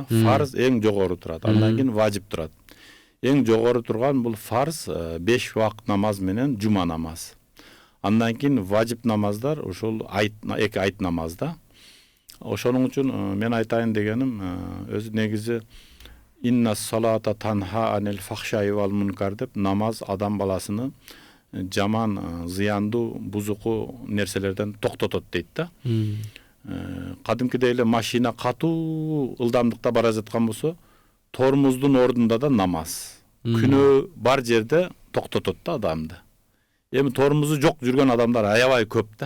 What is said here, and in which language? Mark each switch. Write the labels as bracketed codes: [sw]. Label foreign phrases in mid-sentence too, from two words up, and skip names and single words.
[ky] Фарз эң жогору турат, андан кийин важип турат. Эң жогору турган бул фарз 5 вакыт намаз менен жума намаз. Андан кийин важип намаздар ушул эки айт намазда. Ошонун үчүн мен айтайын дегеним өзү негизи [ar] إن الصلاة تنهى عن الفحشاء والمنكر [ky] деп, намаз адам баласыны жаман, зыяндуу, бузуку нерселерден токтотот дейт да. Кадимкидей эле машина катуу ылдамдыкта бара жаткан болсо, тормуздун ордунда да намаз. Күнөө бар жерде токтотот да адамды. Эми тормузу жок жүргөн адамдар аябай көп да.